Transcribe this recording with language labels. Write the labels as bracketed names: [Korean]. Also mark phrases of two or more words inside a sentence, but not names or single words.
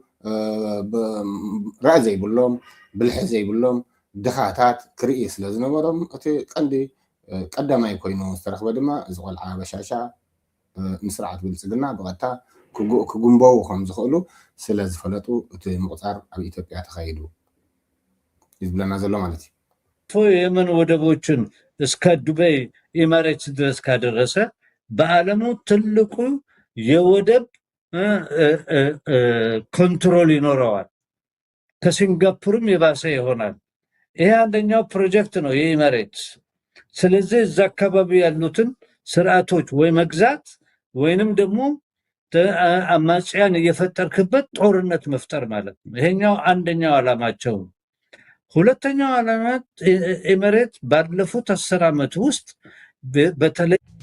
[Tigrinya] ራእይ ዘይብሎም ብልሒ ዘይብሎም ድኻታት ክርኢ ስለ ዝነበሮም እቲ ቀንዲ ቀዳማይ ኮይኑ ዝተረኽበ ድማ እዚ ቆልዓ በሻሻ ንስርዓት ብልፅግና ብቐጥታ ክጉንበው ከም ዝኽእሉ ስለ ዝፈለጡ እቲ ምቁፃር ኣብ ኢትዮጵያ ተኻይዱ ይዝብለና ዘሎ ማለት [Amharic] እዩ። የመን ወደቦችን እስከ ዱባይ ኢማሬትስ ድረስ ካደረሰ በዓለሙ ትልቁ የወደብ ኮንትሮል ይኖረዋል። ከሲንጋፖርም የባሰ ይሆናል። ይሄ አንደኛው ፕሮጀክት ነው የኢማሬትስ። ስለዚህ እዛ አካባቢ ያሉትን ስርዓቶች ወይ መግዛት ወይንም ደግሞ አማጽያን እየፈጠርክበት ጦርነት መፍጠር ማለት ነው። ይሄኛው አንደኛው ዓላማቸው ነው። ሁለተኛው ዓላማ ኤሚሬት ባለፉት 10 ዓመት ውስጥ በተለይ